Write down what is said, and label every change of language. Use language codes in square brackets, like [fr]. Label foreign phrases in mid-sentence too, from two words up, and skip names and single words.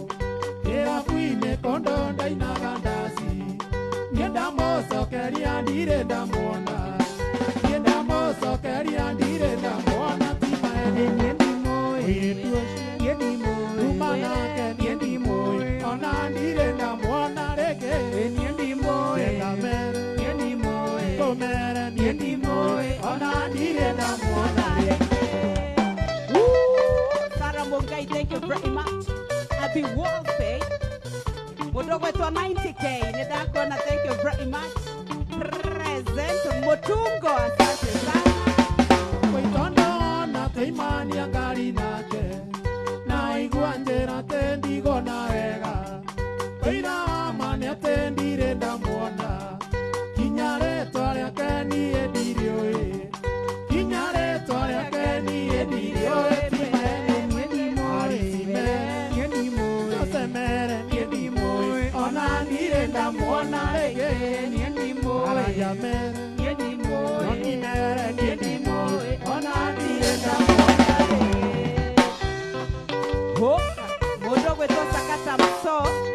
[ki] kĩrabu-inĩ kũndũ ndainaga ndaci, niĩ ndamũcokeria ndirĩ ndamuona, niĩ ndamũcokeria ndirĩ ndamuona, ti maeni niĩ ndimũĩ, mũirĩtu ũcio niĩ ndimũĩ, kuma nake niĩ ndimũĩ, ona ndirĩ ndamuona rĩngĩ, niĩ ndimũĩ, kamere niĩ ndimũĩ, kũmere niĩ ndimũĩ, ona ndirĩ ndamuona rĩngĩ. [en] Sarah Mungai, thank you very much. Happy birthday. [sw] Mdogo wetu wa 90K, Nidakona, [en] thank you very much. [sw] Present Mutungo, asante sana. [ki] Koitondo na teimania ngari nake, na igua njĩra te ndigona wega, koira mani ate ndire ndamuona, kinya rĩtwa rĩake niĩ ndirĩũĩ, kinya rĩtwa rĩake niĩ ndirĩũĩ, timene niĩ ndimũĩ, niĩ ndimũĩ, tosemere niĩ ndimũĩ, ona ndirĩ ndamuona rĩngĩ, niĩ ndimũĩ, aragia mere niĩ ndimũĩ, nokinere niĩ ndimũĩ, ona ndirĩ ndamuona rĩngĩ. [sw] Mdogo wetu Sakata Mso.